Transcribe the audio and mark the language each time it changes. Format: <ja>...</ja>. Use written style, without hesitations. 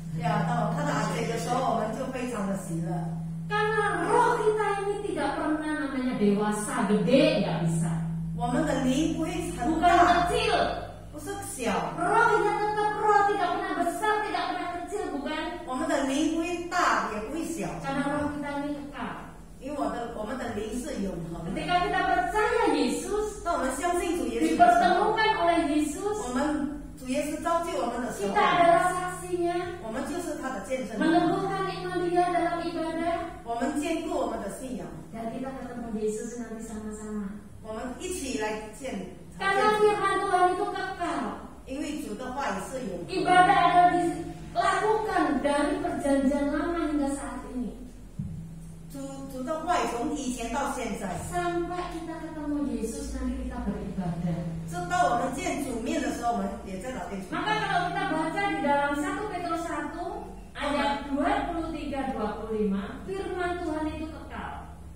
<zh>呀，当我看到阿杰的时候，我们就非常的喜乐，</zh> <id>Karena roh kita ini tidak pernah namanya dewasa, gede, nggak bisa.</id> <zh>我们的灵不会很</zh> <id>Bukan</id> <zh>大，</zh> <id>kecil.</id> <zh>不是小，</zh> <id>Rohnya tetap roh, tidak pernah besar, tidak pernah kecil, bukan?</id> <zh>我们的灵不会大，也不会小，</zh> <id>Karena roh kita ini kekal.</id> <zh>因为我们的灵是永恒的。</zh> <id>Ketika kita percaya Yesus,</id> <zh>当我们相信主耶稣的时候，</zh> <id>dipertemukan oleh Yesus,</id> <zh>我们主耶稣召集我们的时候</zh> <id>kita，adalah saksinya,</id> <zh>我们就是他的见证人，</zh> <id>meneguhkan iman dia dalam ibadah,</id> <zh>我们坚固我们的信仰，</zh> <id>dan kita ketemu Yesus nanti sama-sama.</id> <zh>我们一起来见。</zh> <id>Karena firman Tuhan itu kekal.</id> <zh>因为主的话也是永恒。</zh> <id>Ibadah adalah dilakukan dari perjanjian lama hingga saat ini.</id> <zh>主的话语从以前到现在，</zh> <id>Sampai kita ketemu Yesus nanti kita beribadah.</id> <zh>直到我们见主面的时候，我们也在老天主。</zh> <id>Maka kalau kita baca di dalam 1 Petrus 1 ayat 23-25, firman Tuhan itu kekal.</id>